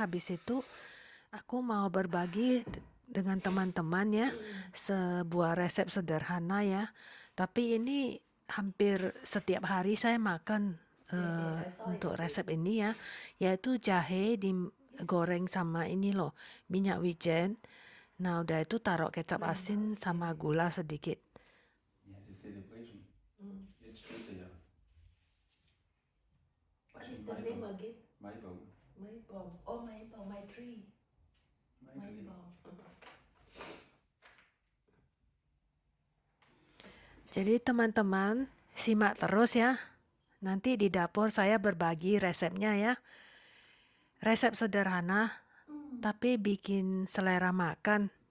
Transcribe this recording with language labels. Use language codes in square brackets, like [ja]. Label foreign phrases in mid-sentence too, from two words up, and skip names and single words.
[id] Habis itu aku mau berbagi dengan teman-teman ya, sebuah resep sederhana ya. Tapi ini hampir setiap hari saya makan untuk resep ini ya, yaitu jahe digoreng sama ini loh, minyak wijen. Nah udah itu taruh kecap asin sama gula sedikit. [de] Ja, das ist Celebration. Jetzt steht er ja. [en] What is the name again? [de] Maibaum. Maibaum. Oh, Maibaum, [en] my tree. Maibaum. [id] Jadi teman-teman simak terus ya. Nanti di dapur saya berbagi resepnya ya. Resep sederhana tapi bikin selera makan.